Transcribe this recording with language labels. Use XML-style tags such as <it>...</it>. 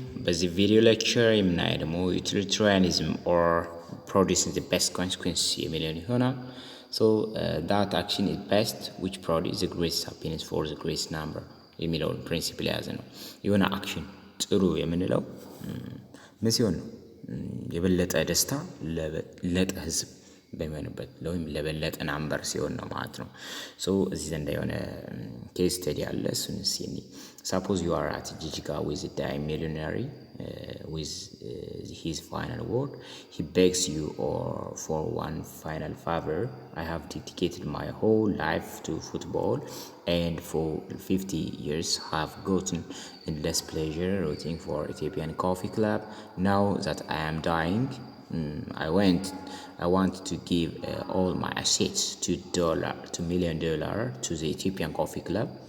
<am>በዚህ ቪዲዮ ሌክቸር የምናየው ደግሞ</am> <en>utilitarianism or producing the best consequence</en> <am>የሚለውን ይሆናል።</am> <en>So that action is best which produces the greatest happiness for the greatest number</en> <am>የሚለውን ፕሪንሲፕል የያዘ ነው። የሆነ አክሽን ጥሩ የምንለው ምን ሲሆን ነው? የበለጠ ደስታ ለበለጠ ህዝብ በሚሆንበት ወይም ለበለጠ ናምበር ሲሆን ነው ማለት ነው። ሶ እዚህ ዘንዳ የሆነ ኬስ ስተዲ አለ። እሱን ሲኒ</am> <en>suppose you are at Jijiga with a dying millionaire with his final word. He begs you for one final favor. I have dedicated my whole life to football and for 50 years have gotten endless pleasure rooting for Ethiopian Coffee Club. Now that I am dying, I want to give all my assets $2 million to the Ethiopian Coffee Club.</en>